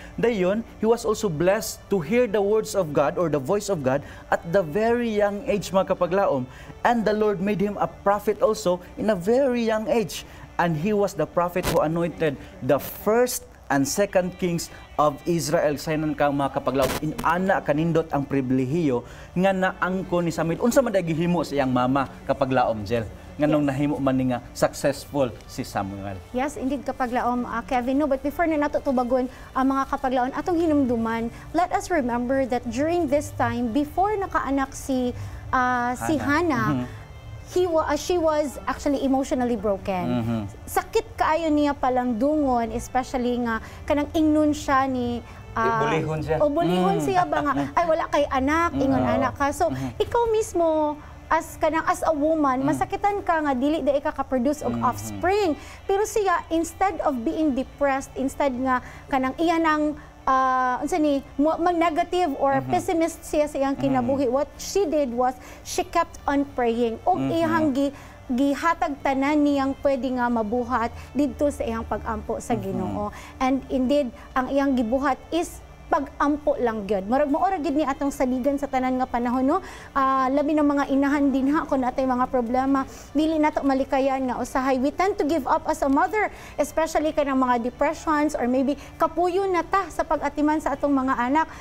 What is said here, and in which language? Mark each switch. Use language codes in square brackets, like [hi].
[en] Dayon he was also blessed to hear the words of God or the voice of God at the very young age, mga kapaglaom, and the Lord made him a prophet also in a very young age, and he was the prophet who anointed the first and second kings of Israel. [ceb] Saynan ka mga kapaglaom, inana kanindot ang pribilehiyo nga naangko ni Samuel. Unsa man gihimo sa iyang mama kapaglaom, Jel? Nganong nahimo man ni nga successful si Samuel. [en] Yes, indeed kapaglaom, Kevin. No, but before [ceb] na nato tubagon ang mga kapaglaon atong hinumduman, [en] let us remember that during this time, before [ceb] nakaanak si Hannah, [en] she was actually emotionally broken. [ceb] Sakit kaayo niya palang dungon, especially nga kanang ingnon siya ni Bulihon siya. O bulihon siya ba nga, ay wala kay anak, ingon anak ka. So, ikaw mismo, [en] as a woman, [ceb] masakitan ka nga dili da ka produce og offspring. Pero siya, [en] instead of being depressed, [ceb] instead nga kanang iya nang unsa ni mag-negative or pessimist siya sa iyang kinabuhi, [en] what she did was she kept on praying [ceb] og iyang gihatag tanan niyang pwede nga mabuhat didto sa iyang pagampo sa Ginoo. And indeed, ang iyang gibuhat is pagampo lang gyud. Murag maora gid ni atong saligan sa tanan nga panahon, no. Labi ng mga inahan din ha kun natay mga problema, dili nato malikayan nga usahay. [en] We tend to give up as a mother, especially kanang mga depressions or maybe [ceb] kapuyo na ta sa pag-atiman sa atong mga anak.